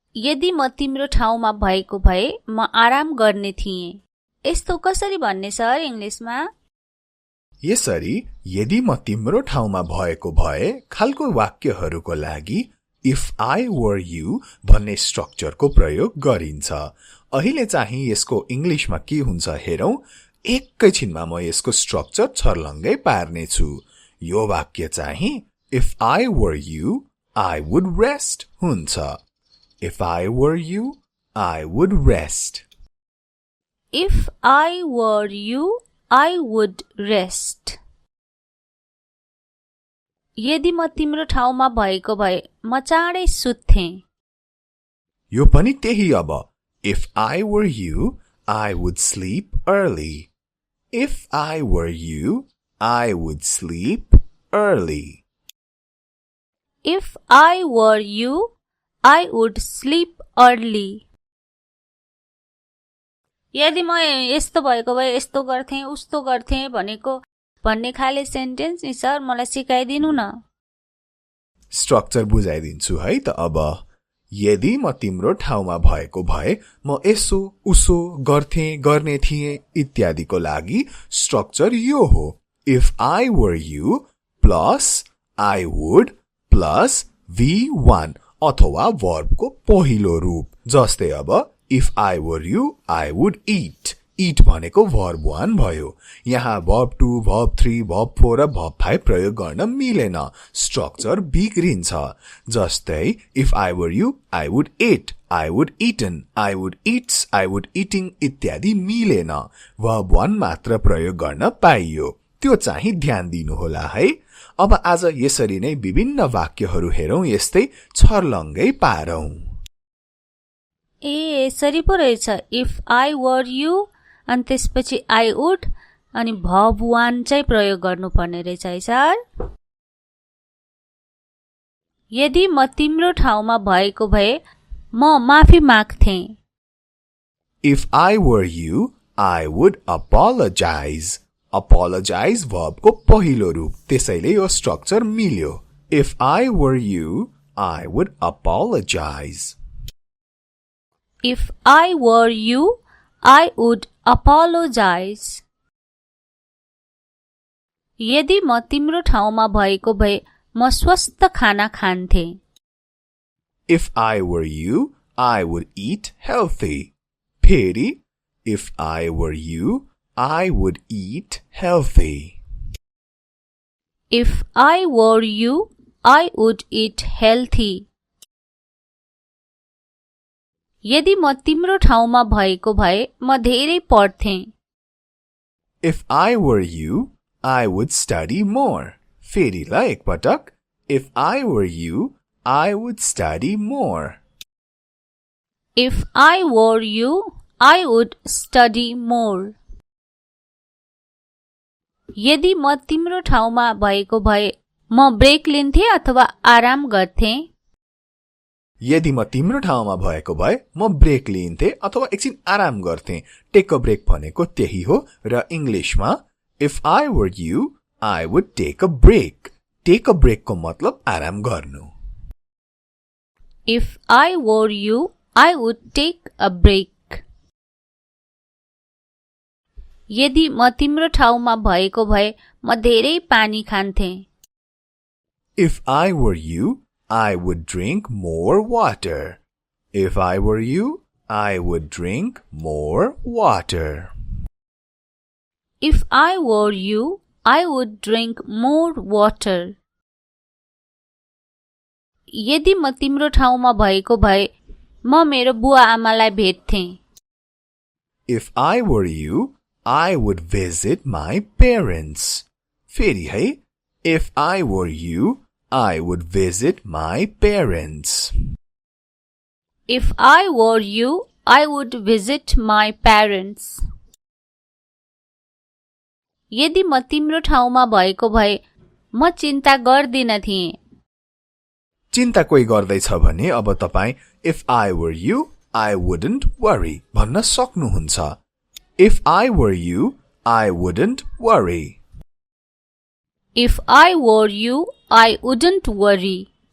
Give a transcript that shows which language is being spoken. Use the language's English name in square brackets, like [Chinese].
[Nepali] यदि म तिम्रो ठाउँमा भएको भए म आराम गर्ने थिएँ। यस्तो कसरी भन्ने सर इंग्लिशमा? यसरी यदि म तिम्रो ठाउँमा भएको भए खालको वाक्यहरूको लागि [English] if I were you [Nepali] भन्ने स्ट्रक्चरको प्रयोग गरिन्छ। अहिले चाहिँ यसको इंग्लिशमा के हुन्छ हेरौं। एकैछिनमा म यसको स्ट्रक्चर छर्लङ्गै पार्ने छु। यो वाक्य चाहिँ [English] if I were you, I would rest [Nepali] हुन्छ। [English] If I were you, I would rest. If I were you, I would rest. [Nepali] यदि म तिम्रो ठाउँमा भएको भए म चाँडै सुत्थे। यो पनि त्यही अब। [English] If I were you, I would sleep early. If I were you, I would sleep early. If I were you, I would sleep early. [Nepali] यदि म यस्तो भएको भए यस्तो गर्थे उस्तो गर्थे भन्ने खाले सेन्टेन्स नि सर मलाई सिकाइदिनु न। स्ट्रक्चर बुझाइदिन्छु है त अब। यदि म तिम्रो ठाउँमा भएको भए म यसो उसो गर्थे गर्ने थिए इत्यादिको लागि स्ट्रक्चर यो हो। [English] If I were you plus I would plus V1 [Nepali] अथवा वर्बको पहिलो रूप। जस्तै अब [English] if I were you, I would eat. [Nepali] Eat भनेको verb 1 भयो। यहाँ verb 2, verb 3, verb 4 र verb 5 प्रयोग गर्न मिलेन। स्ट्रक्चर बिग्रिन्छ। जस्तै [English] if I were you, I would eat, I would eaten, I would eats, I would eating इत्यादि मिलेन। [Nepali] verb 1 मात्र प्रयोग गर्न पाइयो। त्यो चाहिँ ध्यान दिनुहोला है। अब आज यसरी नै विभिन्न वाक्यहरू हेरौं, यस्तै छर्लङ्गै पारौं। यसरी पो रहेछ। [English] if I were you [Nepali] अनि त्यसपछि [English] I would [Nepali] अनि verb 1 चाहिँ प्रयोग गर्नुपर्ने रहेछ है सर। यदि म तिम्रो ठाउँमा भएको भए म माफी माग्थे। [English] If I were you, I would apologize. [Nepali] Apologize verb को पहिलो रूप, त्यसैले यो स्ट्रक्चर मिल्यो। [English] If I were you, I would apologize. If I were you, I would apologize. [Nepali] यदि म तिम्रो ठाउँमा भएको भए म स्वस्थ खाना खान्थे। [English] If I were you, I would eat healthy. [Nepali] फेरि [English] if I were you, I would eat healthy. If I were you, I would eat healthy. [Nepali] यदि म तिम्रो ठाउँमा भएको भए म धेरै पढ्थे। [English] If I were you, I would study more. [Nepali] फेरि ल एकपटक। [English] If I were you, I would study more. If I were you, I would study more. [Nepali] यदि म तिम्रो ठाउँमा भएको भए म ब्रेक लिन्थे अथवा आराम गर्थे। यदि म तिम्रो ठाउँमा भएको भए म ब्रेक लिन्थे अथवा एकछिन आराम गर्थे। [English] take a break [Nepali] भनेको त्यही हो र इंग्लिशमा [English] if I were you, I would take a break. [Nepali] Take a break को मतलब आराम गर्नु। [English] If I were you, I would take a break. [Nepali] यदि म तिम्रो ठाउँमा भएको भए म धेरै पानी खान्थे। [English] If I were you, I would drink more water. If I were you, I would drink more water. If I were you, I would drink more water. [Nepali] यदि म तिम्रो ठाउँमा भएको भए म मेरो बुवा आमालाई भेट्थे। [English] If I were you, I would visit my parents. [Nepali] फेरि है। [English] If I were you, I would visit my parents. If I were you, I would visit my parents. [Nepali] यदि म तिम्रो ठाउँमा भएको भए म चिन्ता गर्दिन थिए। चिन्ता कोही गर्दैछ भने अब तपाई [English] if I were you, I wouldn't worry [Nepali] भन्न सक्नुहुन्छ। [English] If I were you, I wouldn't worry. If I were you, I wouldn't worry.